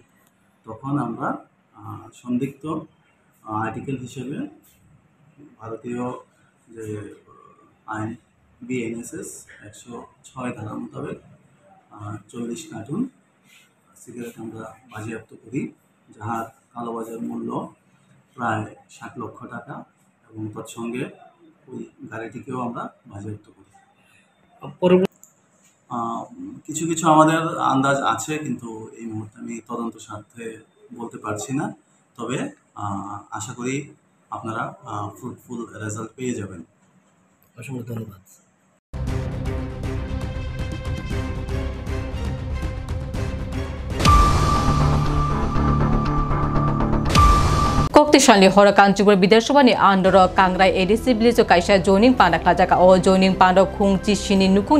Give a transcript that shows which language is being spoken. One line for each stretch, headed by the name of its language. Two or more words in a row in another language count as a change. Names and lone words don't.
Bangla: তখন আমরা সন্দিগ্ধ আর্টিকেল হিসেবে ভারতীয় যে আইন BNSS 106 ধারা মোতাবেক 40 কার্টুন সিগারেট আমরা বাজেয়াপ্ত করি, যাহার কালোবাজার মূল্য প্রায় 60 লক্ষ টাকা, এবং তৎসঙ্গে ওই গাড়িটিকেও আমরা বাজেয়াপ্ত করি। কিছু কিছু আমাদের আন্দাজ আছে, কিন্তু এই মুহূর্তে আমি তদন্ত স্বার্থে বলতে পারছি না। তবে আশা করি আপনারা
English: fruitful result
Bangla: পেয়ে যাবেন। অসংখ্য ধন্যবাদ।
Kok Borok: Koktishalni horo Kanchipur Bidhasabha ni andoro Kangnai
English: ADC village
Kok Borok: kaisa joining panda khlajaka o joining panda khungchi sini nukung